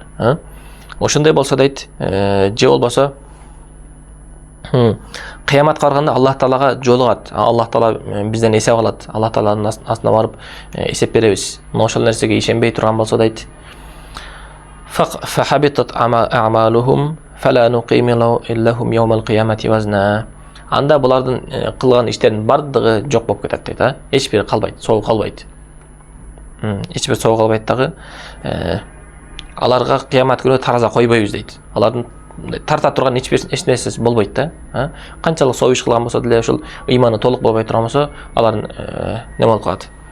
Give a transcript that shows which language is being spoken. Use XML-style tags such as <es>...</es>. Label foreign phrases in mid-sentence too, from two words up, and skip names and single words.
<ky>Ошондой болсо дейт, же болбосо кыяматка барганда Аллах Таалага жолугат. Аллах Таала бизден эсеп алат. Аллах Тааланын астына барып эсеп беребиз. Мына ошол нерсеге ишенбей турган болсо дейт,</ky> <ar>فحبطت أعمالهم فلا نقيم لهم يوم القيامة وزنا.</ar> <ky>Анда булардын кылган иштеринин бардыгы жок болуп кетет дейт, эч бир калбайт, соогу калбайт. Эч бир соогу калбайт дагы. Аларга кыямат күнү тараза койбойбуз дейт. Алардын тарта турган эч нерсеси болбойт да. Канчалык соо иш кылган болсо деле, ошол ыйманы толук болбой турган болсо, алардын неме болуп калат.</ky>